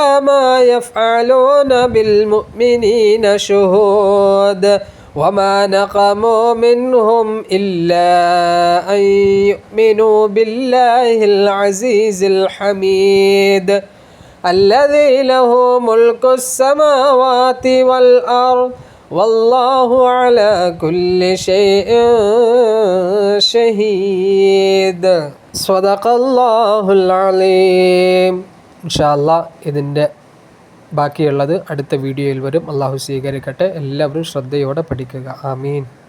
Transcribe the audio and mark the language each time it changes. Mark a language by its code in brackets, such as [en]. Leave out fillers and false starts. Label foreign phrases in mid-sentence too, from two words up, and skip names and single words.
[ar] ما يفعلون بالمؤمنين شهود وما نقموا منهم إلا أن يؤمنوا بالله العزيز الحميد الذي له ملك السماوات والأرض والله على كل شيء شهيد صدق الله العليم. إن شاء الله [ml] ഇതിൻ്റെ ബാക്കിയുള്ളത് അടുത്ത വീഡിയോയിൽ വരും. അള്ളാഹു സ്വീകരിക്കട്ടെ. എല്ലാവരും ശ്രദ്ധയോടെ പഠിക്കുക. ആമീൻ.